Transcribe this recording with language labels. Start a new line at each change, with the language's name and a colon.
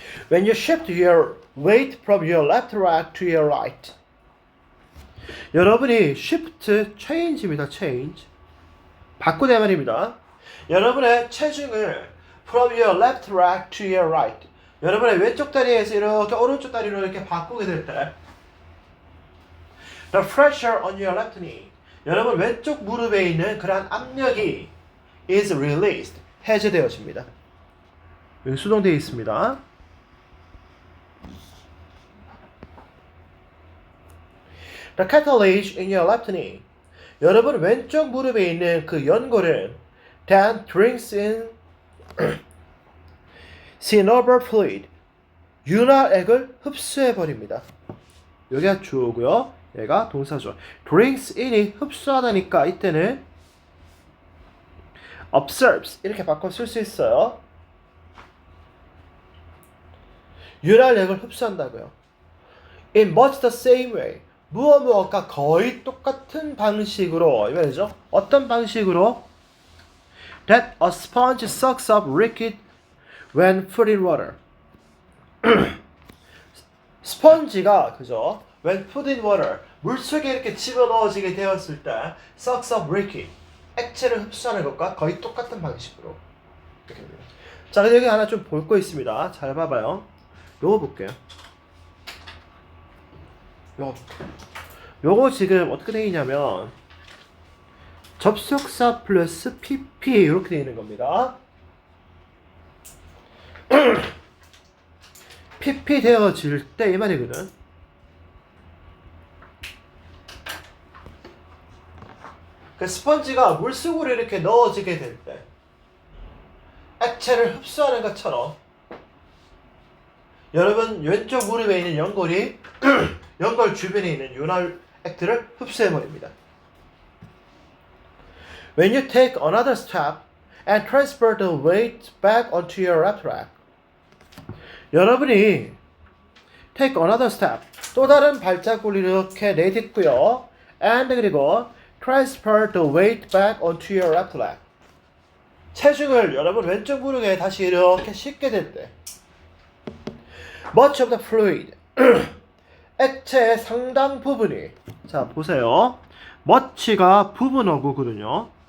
English: When you shift your weight from your left rack to your right.
Korean: 여러분이
English: shift change
Korean: 입니다. change. 바꾸다 말입니다. 여러분의 체중을
English: from your left rack to your right.
Korean: 여러분의 왼쪽 다리에서 이렇게 오른쪽 다리로 이렇게 바꾸게 될 때
English: The pressure on your left knee.
Korean: 여러분 왼쪽 무릎에 있는 그러한 압력이
English: is released.
Korean: 해제되어집니다. 여기 수동되어 있습니다.
English: The cartilage in your left knee.
Korean: 여러분 왼쪽 무릎에 있는 그 연골은
English: then drinks in synovial fluid.
Korean: 윤활액을 흡수해버립니다. 여기가 주어고요. 얘가 동사죠.
English: drinks in
Korean: 이 흡수하다니까 이때는 absorbs 이렇게 바꿔 쓸 수 있어요. 윤활액을 흡수한다고요.
English: In much the same way.
Korean: 무엇과 거의 똑같은 방식으로 이 말이죠. 어떤 방식으로?
English: That a sponge sucks up liquid when put in water.
Korean: 스펀지가 그죠?
English: When put in water
Korean: 물속에 이렇게 집어넣어지게 되었을 때
English: sucks up liquid
Korean: 액체를 흡수하는 것과 거의 똑같은 방식으로 이렇게 됩니다. 자, 근데 여기 하나 좀 볼 거 있습니다. 잘 봐봐요. 요거 볼게요. 요거 지금 어떻게 되어 있냐면 접속사 플러스 PP 이렇게 되어 있는 겁니다. PP 되어질 때 이 말이거든. 그 스펀지가 물속으로 이렇게 넣어지게 될 때 액체를 흡수하는 것처럼 여러분 왼쪽 무릎에 있는 연골이 연골 주변에 있는 윤활액들을 흡수해버립니다.
English: When you take another step and transfer the weight back onto your left rack.
Korean: 여러분이
English: take another step
Korean: 또 다른 발자국을 이렇게 내딛고요.
English: and 그리고 transfer the weight back onto your left rack.
Korean: 체중을 여러분 왼쪽 무릎에 다시 이렇게 싣게 될 때
English: much of the fluid
Korean: 액체의 상당 부분이 자 보세요. much가 부분어구거든요.